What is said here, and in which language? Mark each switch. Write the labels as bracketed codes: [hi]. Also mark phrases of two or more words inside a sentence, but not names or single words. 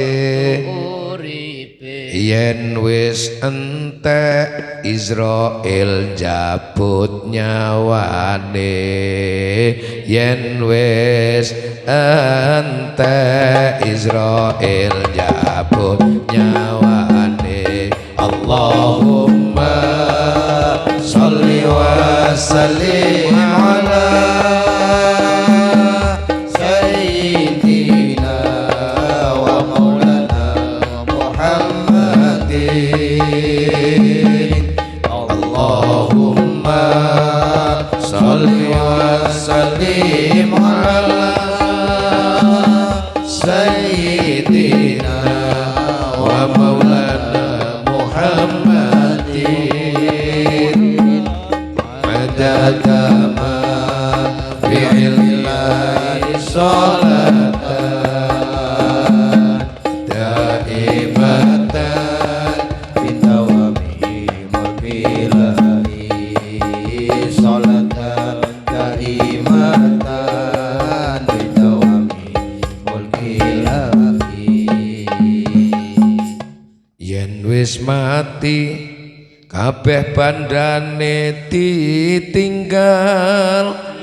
[jv] yen wis entek Israel jabut nyawane yen wis entek Israel jabut nyawane [ar] اللهم صل وسلم على سيدنا ومولانا محمد اللهم صل وسلم على سيدنا ومولانا محمد عدد ما بعلم الله صلاة دائمة بدوام ملك الله صلاة دائمة بدوام ملك الله [jv] yen wis mati kabeh bandane ditinggal